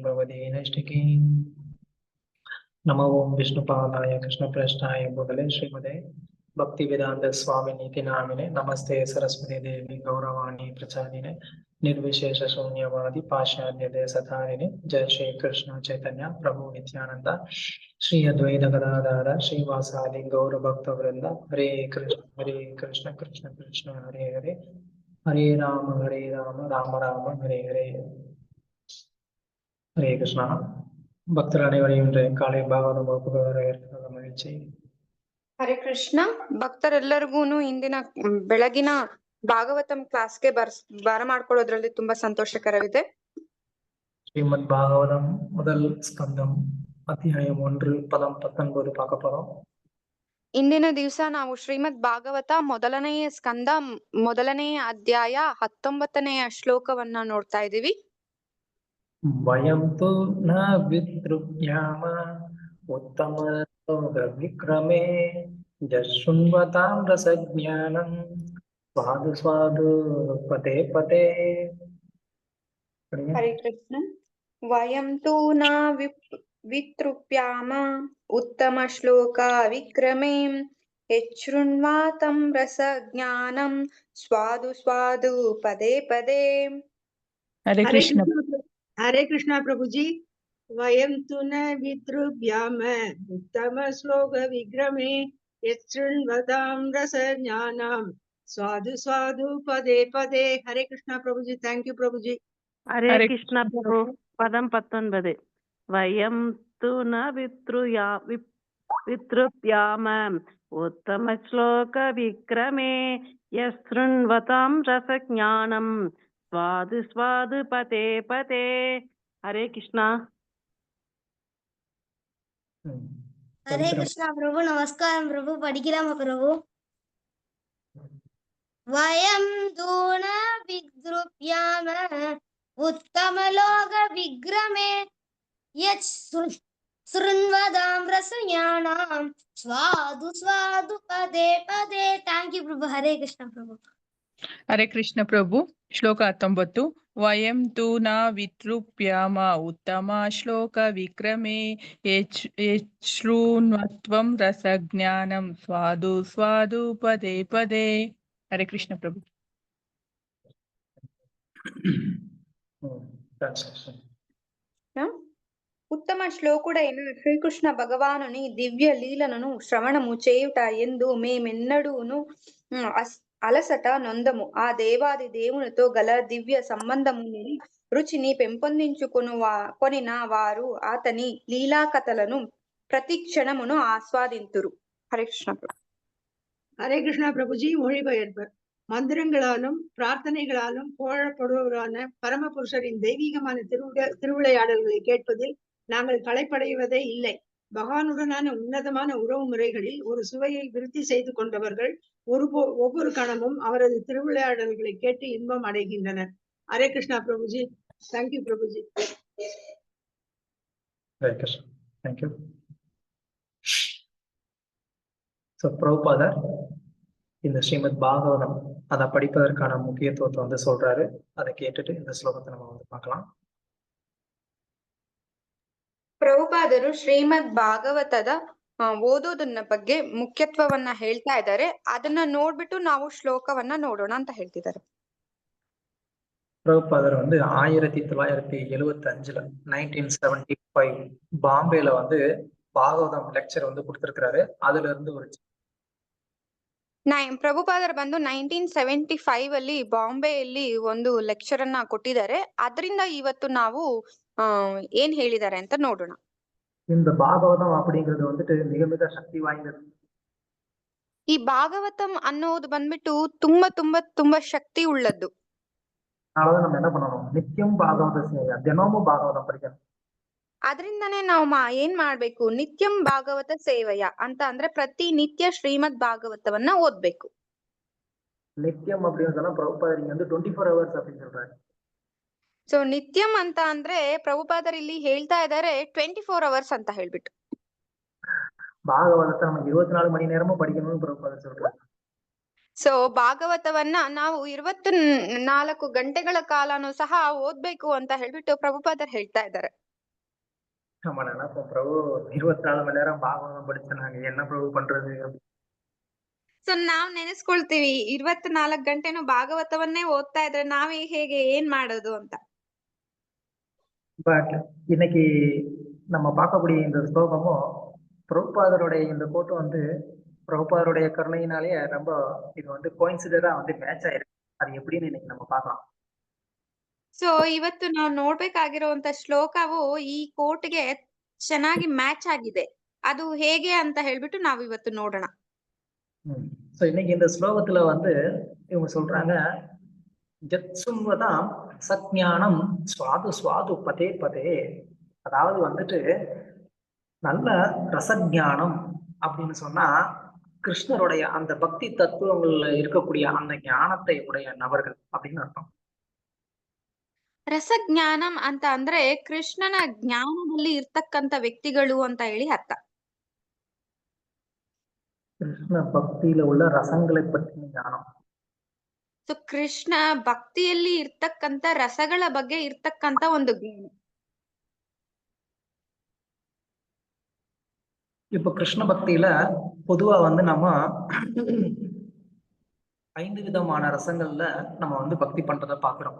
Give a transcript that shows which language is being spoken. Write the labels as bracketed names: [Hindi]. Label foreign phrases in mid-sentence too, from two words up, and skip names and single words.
[Sanskrit] भवति नैष्टिकी नमो ओं विष्णुपादाय कृष्णप्रेष्ठाय भूतले श्रीमते भक्तिवेदांत स्वामिनीति नामिने नमस्ते सरस्वती देवी गौरवाणी प्रचारिणे निर्विशेष शून्यवादी पाश्चात्य देशधारिणे जय श्री कृष्ण चैतन्य प्रभु नित्यानंद श्री अद्वैत गदाधर श्रीवासादि गौर भक्त वृंद हरे कृष्ण कृष्ण कृष्ण हरे हरे हरे राम राम राम हरे हरे हरे कृष्ण [Tamil] பக்தர் அனைவரையும் இன்றைய காலை பாகவத வரவேற்க மகிழ்ச்சி. [Kannada] ಹರೇ ಕೃಷ್ಣ. ಭಕ್ತರೆಲ್ಲರಿಗೂನು ಇಂದಿನ ಬೆಳಗಿನ ಭಾಗವತಂ ಕ್ಲಾಸ್ಗೆ ಬರಮಾಡ್ಕೊಳ್ಳೋದ್ರಲ್ಲಿ ತುಂಬಾ ಸಂತೋಷಕರವಿದೆ. [Tamil] ஸ்ரீமத் பாகவதம் முதல் ஸ்கந்தம் அத்யாய 1 பதம் 19 பார்க்க போறோம். [Kannada] ಇಂದಿನ ದಿವಸ ನಾವು ಶ್ರೀಮದ್ ಭಾಗವತ ಮೊದಲನೆಯ ಸ್ಕಂದ ಮೊದಲನೆಯ ಅಧ್ಯಾಯ 19ನೆಯ ಶ್ಲೋಕವನ್ನ ನೋಡ್ತಾ ಇದೀವಿ. [Sanskrit] ವಯಂ ತು ನ ವಿತೃಪ್ಯಾಮ ಉತ್ತಮ ಲೋಕ ವಿಕ್ರಮೇ ಯಶೃಣ್ವತಾಂ ರಸಜ್ಞಾನಂ ಸ್ವಾದು ಸ್ವಾದು ಪದೇ ಪದೇ. ಹರೇ ಕೃಷ್ಣ. ವಯಂ ತು ನ ವಿತೃಪ್ಯಾಮ ಉತ್ತಮ ಶ್ಲೋಕ ವಿಕ್ರಮೇ ಯಶೃಣ್ವಾತಂ ರಸಜ್ಞಾನಂ ಸ್ವಾದು ಸ್ವಾದು ಪದೇ ಪದೇ. हरे कृष्ण. [Hindi] हरे कृष्णा प्रभु जी. [Sanskrit] वयं तु न वितृभ्याम उत्तम श्लोक विक्रमे यच्छृण्वतां रसज्ञानं स्वादु स्वादु पदे पदे. [Hindi] हरे कृष्णा प्रभु जी. [English] Thank you [Hindi] प्रभु जी. हरे कृष्ण प्रभु. पदम 19. [Sanskrit] वयं तु न वितृप्याम उत्तम श्लोक विक्रमे यशृण्वतां रसज्ञानं स्वादु स्वादु पदे पदे. [Hindi] हरे कृष्ण. हरे कृष्णा प्रभु. नमस्कार प्रभु. [Tamil] படிக்கிறாமா பிரபு. [Sanskrit] वयं तु न वितृप्याम उत्तम लोक विक्रमे यच्छृण्वतां रसज्ञानं स्वादु स्वादु पदे पदे. [English] Thank you [Hindi] प्रभु. हरे कृष्ण प्रभु. हरे कृष्ण प्रभु. [Kannada] ಶ್ಲೋಕ 19. [Sanskrit] ವಯಂ ತು ನ ವಿತೃಪ್ಯಾಮ ಉತ್ತಮ ಶ್ಲೋಕ ವಿಕ್ರಮೇ ಯಶೃಣ್ವತ್ವಂ ರಸಜ್ಞಾನಂ ಸ್ವಾದು ಸ್ವಾದು ಪದೇ ಪದೇ. [Kannada] ಹರೇ ಕೃಷ್ಣ ಪ್ರಭು. [Telugu] ఉత్తమ శ్లోకుడైన శ్రీకృష్ణ భగవానుని దివ్య లీలలను శ్రవణము చేయుట ఎందు మేమెన్నడూను అలసట నొందము. ఆ దేవాది దేవునితో గల దివ్య సంబంధము రుచిని కొనిన వారు అతని లీలా కథలను ప్రతి క్షణమును ఆస్వాదింతురు. హరే కృష్ణ ప్రభు. [Tamil] ஹரே கிருஷ்ணா பிரபுஜி. மொழிபெயர்ப்பு. மந்திரங்களாலும் பிரார்த்தனைகளாலும் புகழப்படுவரான பரமபுருஷரின் தெய்வீகமான திருவிளையாடல்களை கேட்பதில் நாங்கள் களைப்படைவதே இல்லை. பகவானுடனான உன்னதமான உறவு முறைகளில் ஒரு சுவையை விருத்தி செய்து கொண்டவர்கள் ஒவ்வொரு கணமும் அவரது திருவிளையாடல்களை கேட்டு இன்பம் அடைகின்றனர். ஹரே கிருஷ்ணா பிரபுஜி. [English] Thank you [Tamil] பிரபுஜி. ஹரே கிருஷ்ணா. [English] Thank you. [Tamil] பிரபுபாதர் இந்த ஸ்ரீமத் பாகவதம் அதை படிப்பதற்கான முக்கியத்துவத்தை வந்து சொல்றாரு. அதை கேட்டுட்டு இந்த ஸ்லோகத்தை நம்ம வந்து பார்க்கலாம். [Kannada] ಪ್ರಭುಪಾದರು ಶ್ರೀಮದ್ ಭಾಗವತದ ಓದೋದನ್ನ ಬಗ್ಗೆ ಮುಖ್ಯತ್ವವನ್ನ ಹೇಳ್ತಾ ಇದ್ದಾರೆ. ಅದನ್ನ ನೋಡ್ಬಿಟ್ಟು ನಾವು ಶ್ಲೋಕವನ್ನ ನೋಡೋಣ ಅಂತ ಹೇಳ್ತಿದ್ದಾರೆ. [Tamil] பிரபுபாதர் வந்து 1975 1975 பாம்பேல வந்து பாகவதம் லெக்சர் வந்து கொடுத்திருக்கிறாரு. அதுல இருந்து ஒரு [Kannada] ಪ್ರಭುಪಾದರು ಬಂದು 1975 ಅಲ್ಲಿ ಬಾಂಬೆಯಲ್ಲಿ ಒಂದು ಲೆಕ್ಚರ್ ಅನ್ನ ಕೊಟ್ಟಿದ್ದಾರೆ. ಅದರಿಂದ ಇವತ್ತು ನಾವು ಏನ್ ಹೇಳಿದ್ದಾರೆ ಅಂತ ನೋಡೋಣ. [Tamil] இந்த பாகவதம் அப்படிங்கிறது வந்துட்டு மிக மிக சக்தி வாய்ந்தது. [Kannada] ಈ ಭಾಗವತಂ ಅನ್ನೋದು ಬಂದ್ಬಿಟ್ಟು ತುಂಬಾ ತುಂಬಾ ತುಂಬಾ ಶಕ್ತಿ ಉಳ್ಳದ್ದು. [Tamil] அதனால நம்ம என்ன பண்ணணும், நித்தியம் பாகவதம் தினமும் பாகவதம் படிக்கணும். [Kannada] ಅದರಿಂದನೇ ನಾವು ಏನ್ ಮಾಡ್ಬೇಕು, ನಿತ್ಯಂ ಭಾಗವತ ಸೇವೆಯ ಅಂತ ಅಂದ್ರೆ ಪ್ರತಿ ನಿತ್ಯ ಶ್ರೀಮದ್ ಭಾಗವತವನ್ನ ಓದ್ಬೇಕು. [Tamil] நித்தியம் அப்படின்னு சொன்னா பிரபுபாதர் இங்க வந்து 24 hours அப்படின்னு சொல்றாரு. [Kannada] ಸೊ ನಿತ್ಯಂ ಅಂತ ಅಂದ್ರೆ ಪ್ರಭುಪಾದರು ಇಲ್ಲಿ ಹೇಳ್ತಾ ಇದ್ದಾರೆ 24 ಅವರ್ಸ್ ಅಂತ ಹೇಳ್ಬಿಟ್ಟು. [Tamil] பாகவதத்தை நம்ம 24 மணி நேரமும் படிக்கணும்னு பிரபுபாதர் சொல்றாரு. [Kannada] ಸೊ ಭಾಗವತವನ್ನ ನಾವು 24 ಗಂಟೆಗಳ ಕಾಲನೂ ಸಹ ಓದ್ಬೇಕು ಅಂತ ಹೇಳ್ಬಿಟ್ಟು ಪ್ರಭುಪಾದರು ಹೇಳ್ತಾ ಇದ್ದಾರೆ. [Tamil] நம்ம நினைப்போம் பிரபு 24 மணி நேரம் பாகவதம் படிச்சு நாங்க என்ன பிரபு பண்றது. [Kannada] ಸೊ ನಾವ್ ನೆನೆಸ್ಕೊಳ್ತೀವಿ 24 ಗಂಟೆನೂ ಭಾಗವತವನ್ನೇ ಓದ್ತಾ ಇದ್ರೆ ನಾವೇ ಹೇಗೆ ಏನ್ ಮಾಡೋದು ಅಂತ. [Tamil] பட் இன்னைக்கு நம்ம பார்க்கக்கூடிய இந்த ஸ்லோகமும் பிரபுபாதருடைய இந்த கோட்டு வந்து பிரபுபாதருடைய கருணையினாலேயே ரொம்ப இது வந்து கோயின்சிடரா வந்து மேட்ச் ஆயிருக்கு. அது எப்படின்னு இன்னைக்கு நம்ம பார்க்கலாம். [Kannada] ಸೊ ಇವತ್ತು ನಾವು ನೋಡ್ಬೇಕಾಗಿರುವಂತ ಶ್ಲೋಕವು ಈ ಕೋಟ್ಗೆ ಚೆನ್ನಾಗಿ ಮ್ಯಾಚ್ ಆಗಿದೆ. ಅದು ಹೇಗೆ ಅಂತ ಹೇಳ್ಬಿಟ್ಟು ನಾವು ಇವತ್ತು ನೋಡೋಣ. [Tamil] ஸோ இன்னைக்கு இந்த ஸ்லோகத்துல வந்து இவங்க சொல்றாங்க, ஜத்சும்வதாம் சக்ஞானம் சுவாது சுவாது பதே பதே. அதாவது வந்துட்டு நல்ல ரசஞானம் அப்படின்னு சொன்னா கிருஷ்ணருடைய அந்த பக்தி தத்துவங்கள்ல இருக்கக்கூடிய அந்த ஞானத்தை உடைய நபர்கள் அப்படின்னு அர்த்தம். [Kannada] ರಸಜ್ಞಾನಂ ಅಂತ ಅಂದ್ರೆ ಕೃಷ್ಣನ ಜ್ಞಾನದಲ್ಲಿ ಇರ್ತಕ್ಕಂತ ವ್ಯಕ್ತಿಗಳು ಅಂತ ಹೇಳಿ ಅರ್ಥ. [Tamil] கிருஷ்ண பக்தியில உள்ள ரசங்களை பற்றின ஞானம். [Kannada] ಸೊ ಕೃಷ್ಣ ಭಕ್ತಿಯಲ್ಲಿ ಇರ್ತಕ್ಕಂತ ರಸಗಳ ಬಗ್ಗೆ ಇರ್ತಕ್ಕಂತ ಒಂದು ಜ್ಞಾನ. [Tamil] இப்ப கிருஷ்ண பக்தியில பொதுவா வந்து நம்ம 5 விதமான ரசங்கள்ல நம்ம வந்து பக்தி பண்றத பாக்குறோம்.